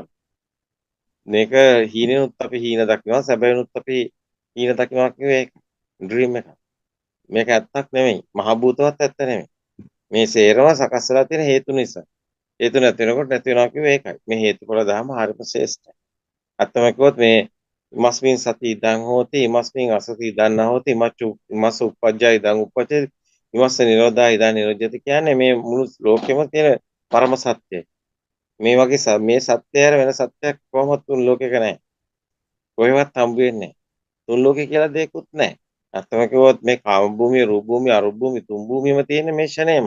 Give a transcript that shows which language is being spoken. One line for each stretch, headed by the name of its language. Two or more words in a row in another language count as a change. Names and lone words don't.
Sinhala: මේක හීනෙනුත් අපි හීන දකිනවා සැබෑනුත් අපි හීන දකිනවා කිව්වේ ඒක ඩ්‍රීම් එක. මේක ඇත්තක් නෙමෙයි. මහ භූතවත් ඇත්ත නෙමෙයි. මේ සේරම සකස් වෙලා තියෙන හේතු නිසා. හේතු නැති වෙනකොට නැති වෙනවා කිව්වේ ඒකයි. මේ හේතුඵල ධර්ම හරිම ශ්‍රේෂ්ඨයි. අත්තම කිව්වොත් මේ
Pali: ඉමස්මින් සති ඉදං හෝති ඉමස්මින් අසති ඉදං නහෝති ඉමස් උප්පජ්ජය ඉදං උප්පජ්ජති විමස්ස නිරෝධා ඉදා නිරෝධ්‍යති
Sinhala: කියන්නේ මේ මුළු ලෝකෙම තියෙන පරම සත්‍යය. මේ වගේ මේ සත්‍යය වෙන සත්‍යයක් කොහොමවත් තුන් ලෝකෙක නැහැ. කොහෙවත් හම්බ වෙන්නේ නැහැ. තුන් ලෝකේ කියලා දෙයක්වත් නැහැ. අත්තම කිව්වොත් මේ කාම භූමිය, රූප භූමිය, අරූප භූමිය තුන් භූමියම තියෙන්නේ මේ ෂණයමයි.